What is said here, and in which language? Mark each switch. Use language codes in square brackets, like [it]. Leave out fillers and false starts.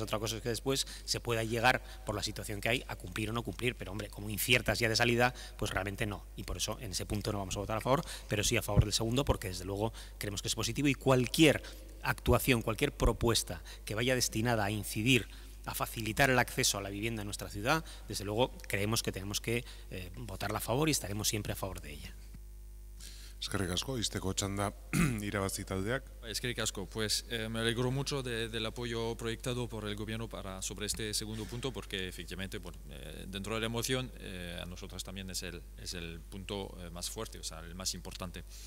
[es] Otra cosa es que después se pueda llegar, por la situación que hay, a cumplir o no cumplir, pero hombre, como inciertas ya de salida, pues realmente no, y por eso en ese punto no vamos a votar a favor, pero sí a favor del segundo, porque desde luego creemos que es positivo y cualquier actuación, cualquier propuesta que vaya destinada a incidir, a facilitar el acceso a la vivienda en nuestra ciudad, desde luego creemos que tenemos que votarla a favor y estaremos siempre a favor de ella. [eu] Eskerrik asko, izteko txanda irabazi taldeak. Eskerrik asko, [es] pues me alegro mucho del apoyo proyectado por el gobierno sobre este segundo punto, porque efectivamente dentro de la emoción a nosotros también es el punto más fuerte, o sea, el más importante.